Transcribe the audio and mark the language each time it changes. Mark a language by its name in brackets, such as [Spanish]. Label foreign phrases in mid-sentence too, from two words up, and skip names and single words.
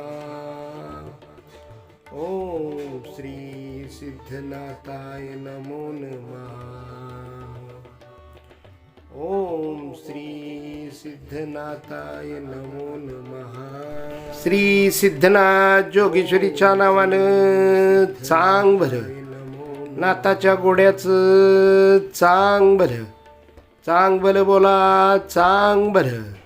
[Sanskrit] ओम श्री सिद्धनाथाय नमो नमः। ओम श्री सिद्धनाथाय नमो नमः। [Marathi] श्री सिद्धनाथ जोगेश्वरीच्या नावानं चांग भर, नाथाच्या गोड्याचं चांग भर, चांग भर बोला चांग भर.